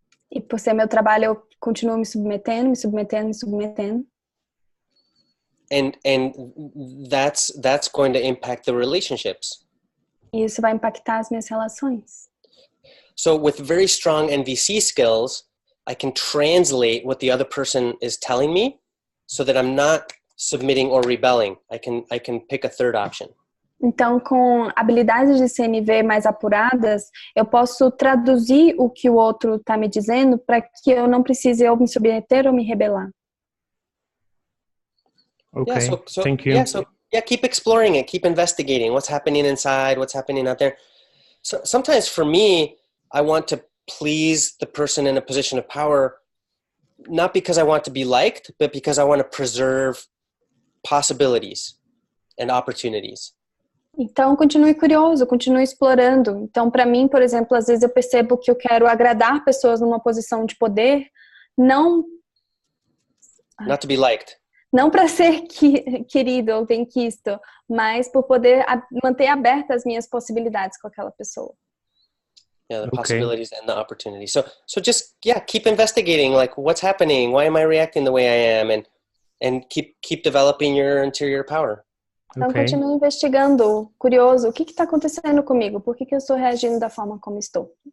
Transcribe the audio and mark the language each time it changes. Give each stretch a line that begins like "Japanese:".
Portuguese: E por ser meu trabalho, eu continuo me submetendo.
English: And that's going to impact the relationships.
Portuguese: E isso vai impactar as minhas relações.
English: So with very strong NVC skills, I can translate what the other person is telling me so that I'm not submitting or rebelling. I can pick a third option.
Portuguese: Então, com habilidades de CNV mais apuradas, eu posso traduzir o que o outro está me dizendo para que eu não precise ou me submeter ou me rebelar.
English: Okay, thank you. Yeah, keep exploring it, keep investigating what's happening inside, what's happening out there. So sometimes for me, I want to please the person in a position of power, not because I want to be liked, but because I want to preserve possibilities and opportunities.
Portuguese: Então, continue curioso, continue explorando. Então, para mim, por exemplo, às vezes eu percebo que eu quero agradar pessoas numa posição de poder, não
English: Not to be liked.
Portuguese: Não para ser querido ou benquisto, mas por poder manter abertas as minhas possibilidades com aquela pessoa.
English: Yeah, the possibilities and the opportunities. So just keep investigating, like what's happening, why am I reacting the way I am, and keep developing your interior power.
Portuguese: Então continue investigando, curioso, o que está acontecendo comigo? Por que eu estou reagindo da forma como estou?